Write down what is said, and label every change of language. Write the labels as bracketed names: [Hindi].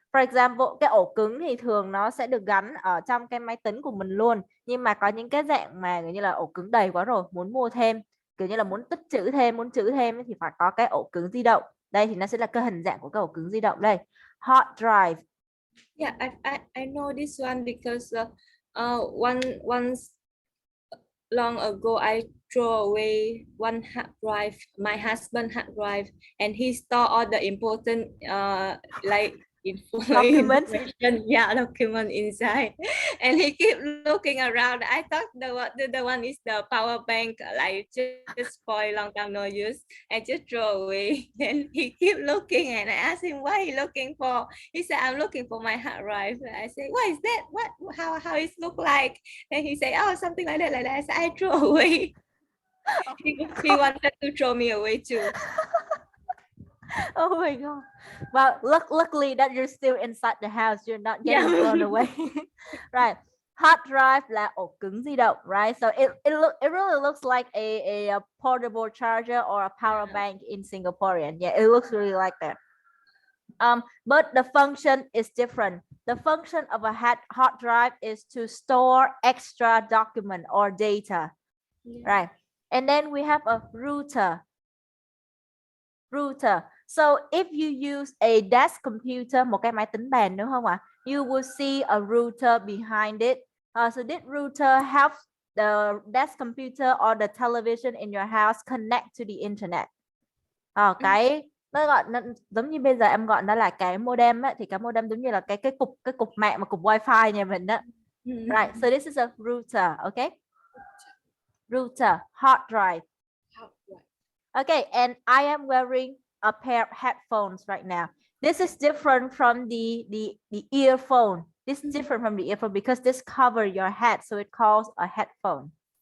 [English] For example, [Vietnamese] cái ổ cứng thì thường nó sẽ được gắn ở trong cái máy tính của mình luôn. Nhưng mà có những cái dạng mà như là ổ cứng đầy quá rồi, muốn mua thêm, kiểu như là muốn tích trữ thêm, muốn trữ thêm thì phải có cái ổ cứng di động. Đây thì nó sẽ là cái hình dạng của cái ổ cứng di động đây. [English] Hard drive. Yeah, I know this one because once long ago I throw away one hard drive, my husband hard drive, and he store all the important like Documents. document inside, and he keep looking around. I thought the one is the power bank, like just spoil long time no use, and just throw away. And he keep looking, and I asked him what he looking for. He said, I'm looking for my hard drive. I say, what is that? How it look like? And he said, oh, something like that. I said, I threw away. He wanted to throw me away too. Oh my god. Well, luckily that you're still inside the house, you're not getting thrown away. Right. [Vietnamese] Hard drive là ổ cứng di động, right? [English] So it really looks like a portable charger or a power bank in Singaporean. Yeah, it looks really like that. But the function is different. The function of a hard drive is to store extra document or data. Right. And then we have a router. So if you use a desk computer, [Vietnamese] một cái máy tính bàn đúng không ạ? [English] You will see a router behind it. So this router helps the desk computer or the television in your house connect to the internet. [Vietnamese] Cái nó gọi nó, giống như bây giờ em gọi nó là cái modem á, thì cái modem giống như là cái cục mạng mà cục wifi nhà mình đó. [English] Right, so this is a router, okay? Router, hard drive. Okay, and I am wearing a pair of headphones right now. This is different from the earphone. This is different from the earphone because this cover your head, so it calls a headphone.